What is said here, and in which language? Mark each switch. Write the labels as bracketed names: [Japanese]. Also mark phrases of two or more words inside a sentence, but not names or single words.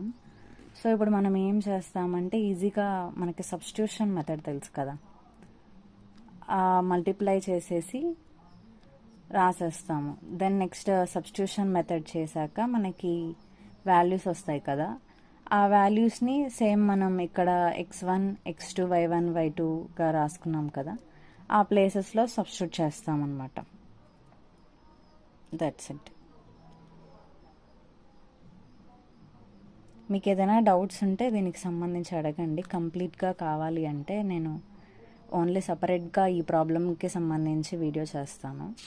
[Telugu] సో ఇప్పుడు మనం ఏం చేస్తామంటే ఈజీగా మనకి [English] substitution method [Telugu] తెలుసు కదా, మల్టిప్లై చేసేసి రాసేస్తాము. [English] then next substitution method [Telugu] చేశాక మనకి వాల్యూస్ వస్తాయి కదా, ఆ వాల్యూస్ని సేమ్ మనం ఇక్కడ x1 x2 y1 y2గా రాసుకున్నాం కదా, ఆ ప్లేసెస్లో సబ్స్టిట్యూట్ చేస్తామన్నమాట. [English] That's it. [Telugu] మీకు ఏదైనా డౌట్స్ ఉంటే దీనికి సంబంధించి అడగండి. కంప్లీట్గా కావాలి అంటే నేను ఓన్లీ సపరేట్గా ఈ ప్రాబ్లమ్కి సంబంధించి వీడియో చేస్తాను.